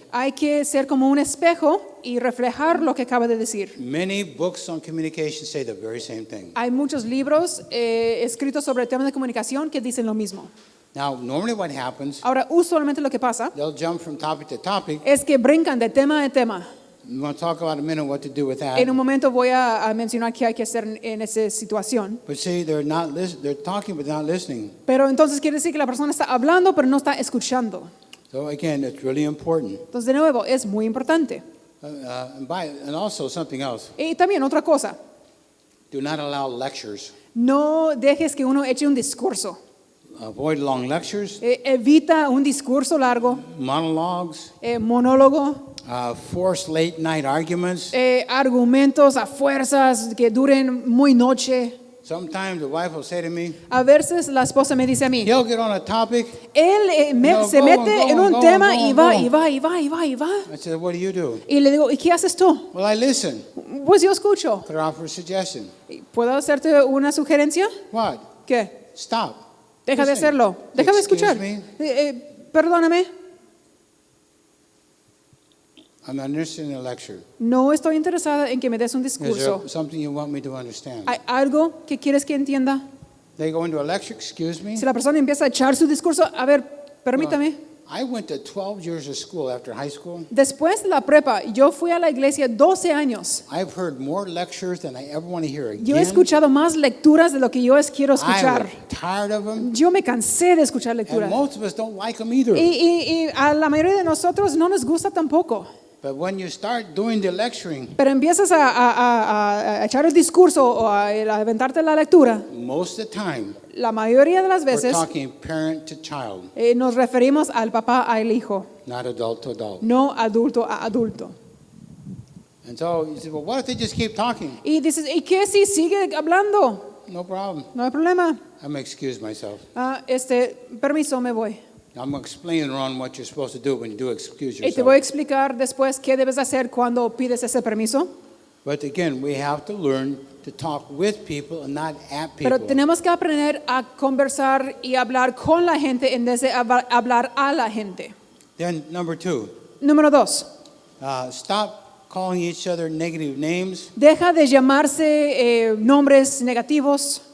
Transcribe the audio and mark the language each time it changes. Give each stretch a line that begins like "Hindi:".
Spanish: hay que ser como un espejo y reflejar lo que acaba de decir.
English: Many books on communication say the very same thing.
Spanish: Hay muchos libros escritos sobre temas de comunicación que dicen lo mismo.
English: Now, normally what happens,
Spanish: Ahora, usualmente lo que pasa
English: they'll jump from topic to topic.
Spanish: es que brincan de tema a tema.
English: We want to talk about in a minute what to do with that.
Spanish: En un momento voy a mencionar qué hay que hacer en esa situación.
English: But see, they're talking but not listening.
Spanish: Pero entonces quiere decir que la persona está hablando pero no está escuchando.
English: So again, it's really important.
Spanish: Entonces, de nuevo, es muy importante.
English: And also something else.
Spanish: Y también otra cosa,
English: Do not allow lectures.
Spanish: no dejes que uno eche un discurso.
English: Avoid long lectures,
Spanish: Evita un discurso largo,
English: monologues,
Spanish: monólogo,
English: forced late night arguments.
Spanish: argumentos a fuerzas que duren muy noche.
English: Sometimes the wife will say to me,
Spanish: A veces la esposa me dice a mí,
English: he'll get on a topic.
Spanish: él
English: No,
Spanish: se
English: go
Spanish: mete
English: on, go
Spanish: en
English: on,
Spanish: un
English: go on,
Spanish: tema
English: go on,
Spanish: y va,
English: go on.
Spanish: y va, y va, y va, y va.
English: I said, what do you do?
Spanish: Y le digo, ¿y qué haces tú?
English: Well, I listen.
Spanish: Pues yo escucho.
English: Could I offer a suggestion?
Spanish: ¿Puedo hacerte una sugerencia?
English: What?
Spanish: ¿Qué?
English: Stop.
Spanish: Deja de
English: Listen.
Spanish: hacerlo. Deja de
English: Excuse
Spanish: escuchar.
English: me?
Spanish: Perdóname.
English: I'm not interested in a lecture.
Spanish: No estoy interesada en que me des un
English: Is
Spanish: discurso.
English: there something you want me to understand?
Spanish: ¿Hay algo que quieres que entienda?
English: They go into a lecture, excuse me.
Spanish: Si la persona empieza a echar su discurso, a ver, permítame.
English: I went to 12 years of school after high school.
Spanish: Después de la prepa, yo fui a la iglesia 12 años.
English: I've heard more lectures than I ever want to hear again.
Spanish: Yo he escuchado más lecturas de lo que yo quiero
English: I
Spanish: escuchar.
English: was tired of them.
Spanish: Yo me cansé de escuchar
English: And
Spanish: lecturas.
English: most of us don't like them either.
Spanish: Y a la mayoría de nosotros no nos gusta tampoco.
English: But when you start doing the lecturing,
Spanish: Pero empiezas a echar el discurso o a aventarte la lectura,
English: most of the time,
Spanish: la mayoría de las
English: we're
Spanish: veces
English: talking parent to child,
Spanish: nos referimos al papá, al hijo,
English: not adult to adult.
Spanish: no adulto a adulto.
English: And so you say, well, what if they just keep talking?
Spanish: Y dices, ¿y qué si sigue hablando?
English: No problem.
Spanish: No hay problema.
English: I'm going to excuse myself.
Spanish: Permiso, me voy.
English: I'm going to explain around what you're supposed to do when you do excuse
Spanish: Y te voy a explicar después qué debes hacer cuando pides ese permiso.
English: But again, we have to learn to talk with people and not at
Spanish: Pero
English: people.
Spanish: tenemos que aprender a conversar y hablar con la gente en vez de hablar a la gente.
English: Then number 2,
Spanish: Número 2.
English: stop calling each other negative names
Spanish: Deja de llamarse nombres negativos